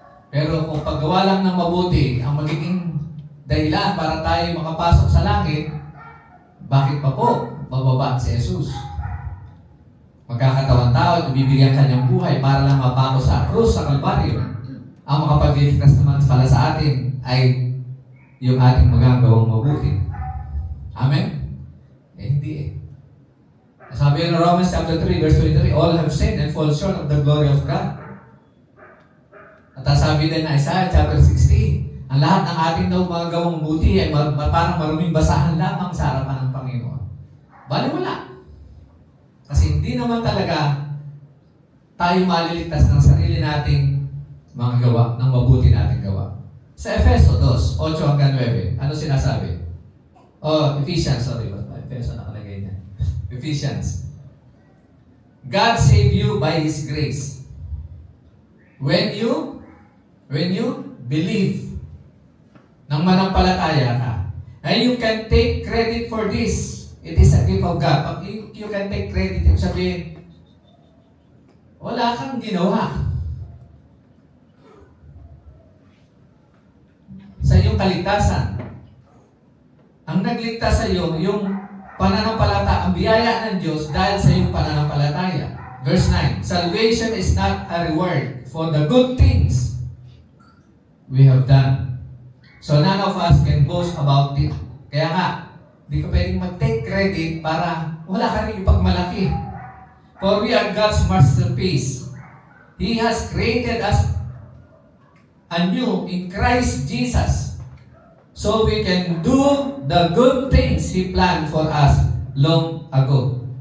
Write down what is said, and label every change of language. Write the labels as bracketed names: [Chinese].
[Filipino] Pero kung paggawa lang ng mabuti ang magiging dahilan para tayo makapasok sa langit, bakit pa po bababa si Jesus? Magkakatawan tao at bibigyan kanyang buhay para lang mapako sa krus, sa Kalbaryo. Ang makapagligtas naman pala sa atin ay yung ating magagawang mabuti. Amen? Hindi eh. Sabi ng [English] Romans chapter 3, verse 23, all have sinned and fall short of the glory of God. [Filipino] At sabi din na Isaiah chapter 16, ang lahat ng ating daw mga gawang mabuti ay parang maruming basahan lamang sa harapan ng Panginoon. Bali wala. Kasi hindi naman talaga tayo maliligtas ng sarili nating mga gawa, ng mabuti nating gawa. Sa Efeso 2, 8 hanggang 9, ano sinasabi? Ephesians, sorry. Efeso nakalagay niya. Ephesians. [English] God saved you by His grace. When you believe, [Filipino] nang manampalataya ka, [English] and you can take credit for this. It is a gift of God. [Filipino] Pag [English] you can take credit, [Filipino] ibig sabihin, wala kang ginawa sa iyong kaligtasan. Ang nagligtas sa iyo, yung pananampalataya, ang biyaya ng Diyos dahil sa iyong pananampalataya. [English] Verse 9, salvation is not a reward for the good things we have done. So none of us can boast about it. [Filipino] Kaya nga, di ka pwedeng mag-take credit para wala ka rin ipagmalaki. [English] For we are God's masterpiece. He has created us anew in Christ Jesus, so we can do the good things He planned for us long ago.